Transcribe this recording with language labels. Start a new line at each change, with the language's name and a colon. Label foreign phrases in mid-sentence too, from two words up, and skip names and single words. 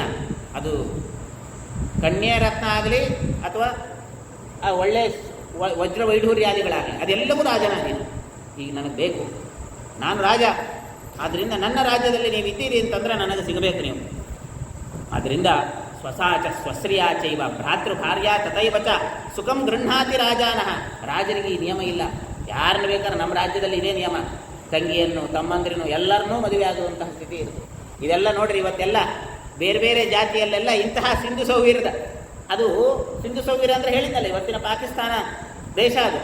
Kannada: ಅದು ಕನ್ಯೆ ರತ್ನ ಆಗಲಿ ಅಥವಾ ಆ ಒಳ್ಳೆ ವಜ್ರ ವೈಢೂರ್ಯಾದಿಗಳಾಗಲಿ, ಅದೆಲ್ಲವೂ ರಾಜನ ಅಧೀನ. ಈಗ ನನಗೆ ಬೇಕು, ನಾನು ರಾಜ, ಆದ್ದರಿಂದ ನನ್ನ ರಾಜ್ಯದಲ್ಲಿ ನೀವು ಇದ್ದೀರಿ ಅಂತಂದರೆ ನನಗೆ ಸಿಗಬೇಕು ನೀವು.
Sanskrit: ಆದ್ದರಿಂದ ಸ್ವಸಾಚ ಸ್ವಶ್ರಿಯಾಚೈವ ಭ್ರಾತೃ ಭಾರ್ಯ ತಥೈವ ಚ ಸುಖಂ ಗೃಹ್ಣಾತಿ ರಾಜಾನಃ.
Kannada: ರಾಜರಿಗೆ ಈ ನಿಯಮ ಇಲ್ಲ. ಯಾರನ್ನು ಬೇಕಾದ್ರೆ ನಮ್ಮ ರಾಜ್ಯದಲ್ಲಿ ಇದೇ ನಿಯಮ, ತಂಗಿಯನ್ನು ತಮ್ಮಂದಿರನ್ನು ಎಲ್ಲರನ್ನೂ ಮದುವೆ ಆಗುವಂತಹ ಸ್ಥಿತಿ ಇರುತ್ತೆ. ಇದೆಲ್ಲ ನೋಡ್ರಿ, ಇವತ್ತೆಲ್ಲ ಬೇರೆ ಬೇರೆ ಜಾತಿಯಲ್ಲೆಲ್ಲ ಇಂತಹ ಸಿಂಧು ಸೌವೀರದ, ಅದು ಸಿಂಧು ಸೌವೀರ ಅಂದರೆ ಹೇಳಿದ್ದಲ್ಲ, ಇವತ್ತಿನ ಪಾಕಿಸ್ತಾನ ದೇಶ ಅದು.